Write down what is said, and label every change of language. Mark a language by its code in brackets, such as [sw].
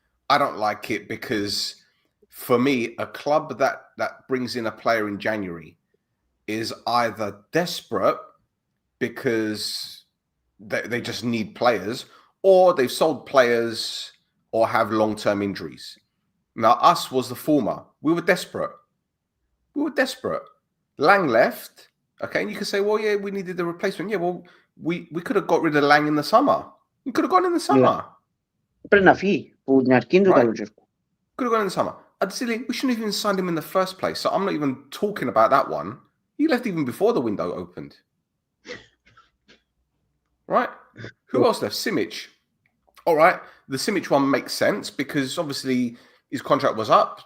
[en] I don't like it because for me, a club that brings in a player in January is either desperate because they just need players, or they've sold players or have long-term injuries. Now, us was the former. We were desperate. Lang left. Okay, and you could say, well, yeah, we needed the replacement. Yeah, well, we could have got rid of Lang in the summer. We could have gone in the summer. [el] Πρέπει να φύγει, που την αρχή του καλοκαιρικού. [en] Could have gone in the summer. Silly, we shouldn't have even signed him in the first place. So I'm not even talking about that one. He left even before the window opened. Right? Who else left? Simic. All right. The Simic one makes sense because obviously his contract was up.